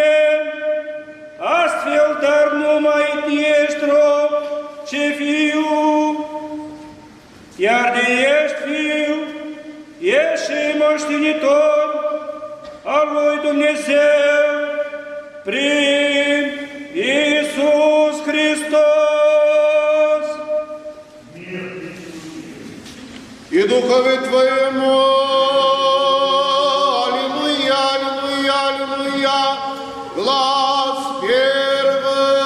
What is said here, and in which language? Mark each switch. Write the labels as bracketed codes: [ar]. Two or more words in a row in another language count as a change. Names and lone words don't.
[ro] Astfel, dar nu mai ești rob, ci fiu, iar de ești fiu, ești și moștenitor al lui Dumnezeu prin Iisus Hristos. [cu] И Духове Твоему, аллилуйя, аллилуйя, аллилуйя, глас первый.